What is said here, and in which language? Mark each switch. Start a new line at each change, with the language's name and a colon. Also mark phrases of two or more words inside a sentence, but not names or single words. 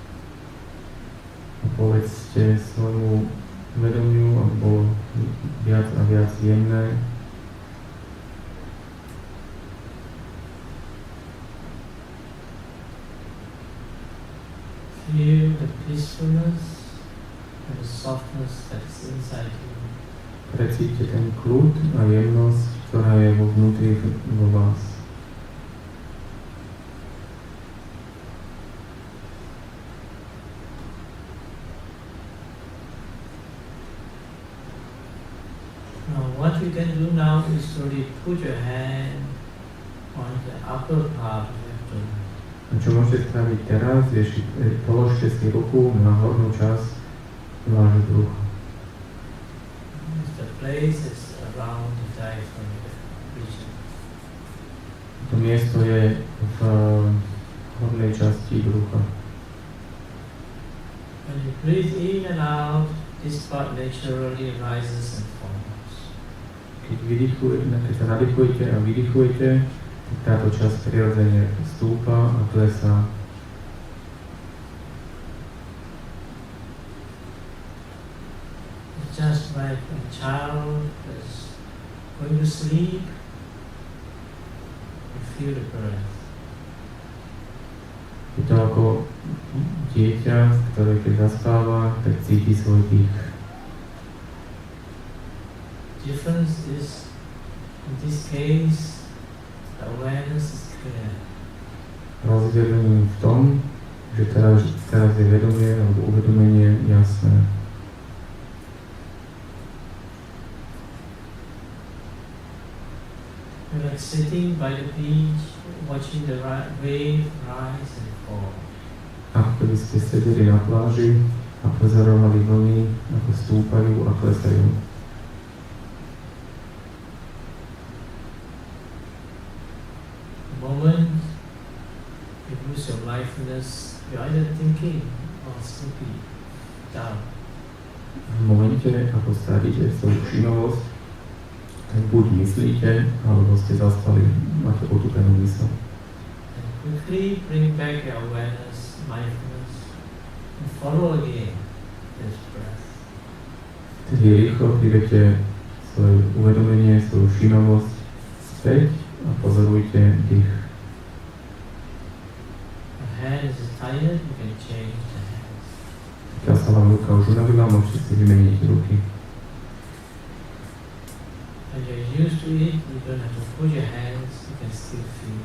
Slovak: A povedzte svojmu vedomiu, aby bolo viac a viac jemné.
English: Feel the peacefulness and the softness that is inside you.
Slovak: Precíťte ten kľud a jemnosť, ktorá je vo vnútri vo vás.
English: Now what you can do now is slowly put your hand on the upper part of your abdomen.
Slovak: A čo môžete spraviť teraz, je, položte si ruku na hornú časť vášho brucha.
English: The place is around the diaphragm region.
Slovak: To miesto je v hornej časti brucha.
English: When you breathe in and out, this part naturally rises and falls.
Slovak: Keď sa nadýchujete a vydýchujete, tak táto časť prirodzene stúpa a klesá.
English: It's just like a child is going to sleep, you feel the breath.
Slovak: Je to ako dieťa, ktoré keď zaspáva, tak cíti svoj dých.
English: Difference is, in this case, the awareness is clear.
Slovak: Rozdiel je v tom, že teraz je vedomie alebo uvedomenie jasné.
English: You're like sitting by the beach, watching the wave rise and fall.
Slovak: Ako keby ste sedeli na pláži a pozorovali vlny, ako stúpajú a klesajú.
English: The moment you lose your mindfulness, you're either thinking or sleeping down.
Slovak: V momente, ako stratíte svoju všímavosť, tak buď myslíte, alebo ste zaspali, máte otúpenú mysl.
English: And quickly bring back your awareness, mindfulness, and follow again this breath.
Slovak: Tedy rýchlo prídete svoje uvedomenie, svoju všímavosť späť a pozorujte dých.
English: Your hand is tired, you can change the hands.
Slovak: Keď sa vám ruka už unavila, môžete si vymeniť ruky.
English: When you're used to it, you don't have to put your hands, you can still feel.